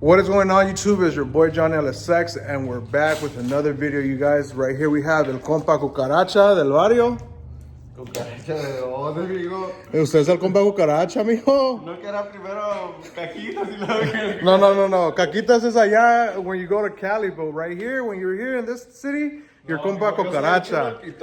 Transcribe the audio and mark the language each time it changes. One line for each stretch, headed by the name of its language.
English: What is going on, YouTube? It's your boy Johnny LSX, and we're back with another video, you guys. Right here we have el compa cucaracha del barrio.
Spanish: Cucaracha de dónde, amigo. ¿Usted es el compa cucaracha, mijo? No que era primero cajitas y luego... No.
English: Caquitas is allá when you go to Cali, but right here, when you're here in this city, your compa cucaracha.